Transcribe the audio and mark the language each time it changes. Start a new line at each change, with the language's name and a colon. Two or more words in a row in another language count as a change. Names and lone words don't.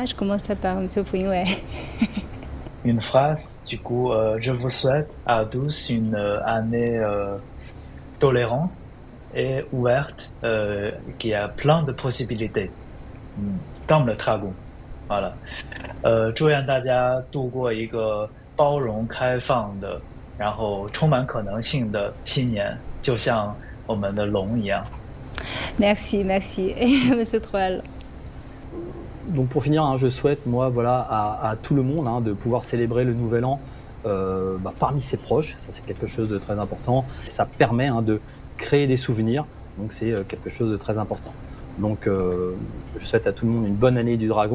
French: Je commencerai par M. Pu Yingwei. Une phrase, du coup, je vous souhaite à tous une année tolérante et ouverte, qui a plein de possibilités, comme le dragon. voilà，
Chinese: 祝愿大家度过一个包容、开放的，然后充满可能性的新年，就像我们的龙一样。
French: Merci, merci. Et Monsieur Troel. Donc pour finir, hein, je souhaite, moi, voilà, à tout le monde, hein, de pouvoir célébrer le Nouvel An parmi ses proches. Ça, c'est quelque chose de très important. Ça permet, hein, de créer des souvenirs. Donc c'est quelque chose de très important. Donc je souhaite à tout le monde une bonne année du dragon.